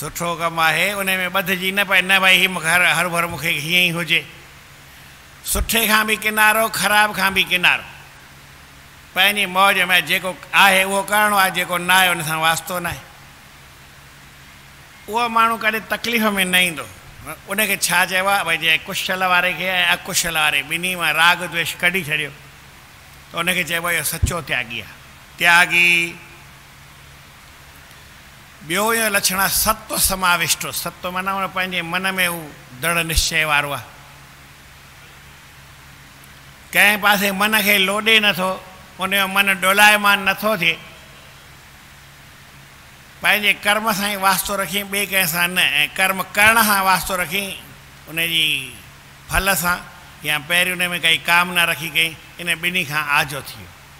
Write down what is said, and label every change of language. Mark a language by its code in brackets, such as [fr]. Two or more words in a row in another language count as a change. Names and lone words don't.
[sd] सुठो कमु आहे उन में ॿधिजी न पए न भई हीअ मूंखे हर भर मूंखे हीअं ई हुजे सुठे खां बि किनारो ख़राब खां बि किनारो पंहिंजी मौज में जेको आहे उहो करिणो आहे जेको न आहे उन सां वास्तो न आहे उहो माण्हू कॾहिं तकलीफ़ में न ईंदो उनखे छा चइबो आहे भई जे कुशल वारे खे ऐं अकुशल वारे ॿिन्ही मां राग द्वेष कढी छॾियो त उनखे चइबो आहे इहो सचो त्यागी आहे त्यागी ॿियो इहो लक्षण आहे [sa] सत्व समाविष्टो [sd] सत्व माना उन पंहिंजे मन में हू दृढ़ निश्चय वारो आहे कंहिं पासे मन खे लोॾे नथो उनजो मन डोलायमान नथो थिए पंहिंजे कर्म सां ई वास्तो रखी ॿिए कंहिं सां न ऐं कर्म करण सां वास्तो रखी उनजी फल सां या पहिरीं उन में काई कामना रखी कई इन ॿिन्ही खां आजो थी वियो